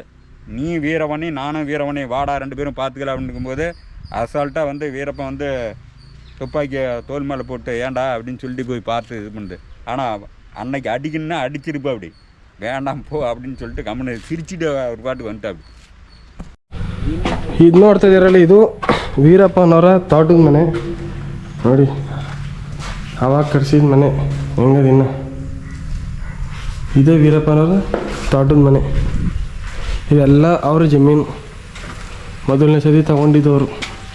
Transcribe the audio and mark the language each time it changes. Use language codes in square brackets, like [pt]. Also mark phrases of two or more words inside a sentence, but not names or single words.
[ta] நீ வீரவனி நானும் வீரவனி வாடா 2 பேரும் பார்த்துக்கலாம் அப்படின்னு இருக்கும்போது அசால்ட்டாக வந்து வீரப்பன் வந்து துப்பாக்கியை தோல் மேலே போட்டு ஏண்டா அப்படின்னு சொல்லிட்டு போய் பார்த்து இது பண்ணுது. ஆனால் அன்னைக்கு அடிக்கணுன்னா அடிச்சிருப்பா அப்படி, வேண்டாம் போ அப்படின்னு சொல்லிட்டு கம்முன்னு சிரிச்சுட்டு ஒரு பாட்டுக்கு வந்துட்டா அப்படி. [kn] ಇದು ನೋಡ್ತಾ ಇದ್ದೀರಲ್ಲ, ಇದು ವೀರಪ್ಪನವರ ತೋಟದ ಮನೆ ನೋಡಿ. ಅವಾಗ ಕಟ್ಸಿದ ಮನೆ ಹೆಂಗದಿನ್ನ ಇದೇ ವೀರಪ್ಪನವರ ತೋಟದ ಮನೆ. ಇವೆಲ್ಲ ಅವ್ರ ಜಮೀನು, ಮೊದಲನೇ ಸತಿ ತಗೊಂಡಿದ್ದವರು.